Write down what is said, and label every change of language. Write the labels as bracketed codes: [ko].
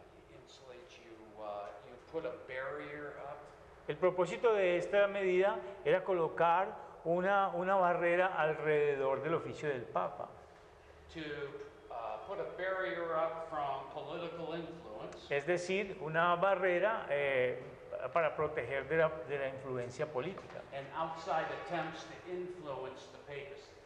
[en] you insulate, you put a barrier up. [es] El propósito de esta medida era colocar una barrera alrededor del oficio del Papa, [en] To put a barrier up from political influence [es] es decir, una barrera para proteger de la influencia política [en] and outside attempts to influence the papacy.